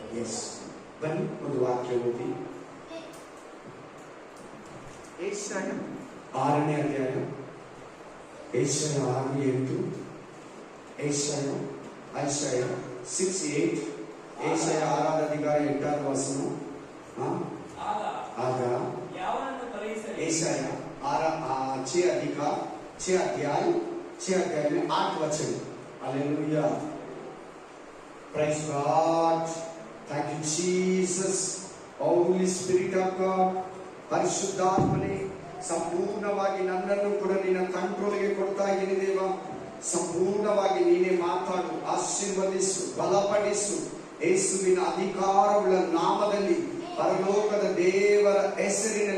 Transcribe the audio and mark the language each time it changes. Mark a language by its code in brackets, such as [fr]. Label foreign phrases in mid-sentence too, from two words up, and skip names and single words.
[kn] ಎಸ್, ಬನ್ನಿ ಒಂದು ವಾಕ್ಯ ಓದಿ. ಏಷಯ 6ನೇ ಅಧ್ಯಾಯ, ಏಷಯ 6:8, ಏಷಯ 6:8, ಏಷಯ 6ನೇ ಅಧಿಕಾರ 8ನೇ ವಚನ. [hi] आगा ऐसा 6 अध्याय में 8 वचन. हालेलुया, [en] praise God, thank you Jesus, Holy Spirit of God. [kn] ಪರಿಶುದ್ಧಾತ್ಮನೇ, ಸಂಪೂರ್ಣವಾಗಿ ನನ್ನನ್ನು ಕೂಡ ನಿನ್ನ ಕಂಟ್ರೋಲ್ಗೆ ಕೊಡ್ತಾ ಇದ್ದೀನಿ ದೇವ. ಸಂಪೂರ್ಣವಾಗಿ ನೀನೇ ಮಾತಾಡು, ಆಶೀರ್ವದಿಸು, ಬಲಪಡಿಸು. ಯೇಸುವಿನ ಅಧಿಕಾರವುಳ್ಳ ನಾಮದಲ್ಲಿ, ಪರಲೋಕದ ದೇವರ ಹೆಸರಿನಲ್ಲಿ.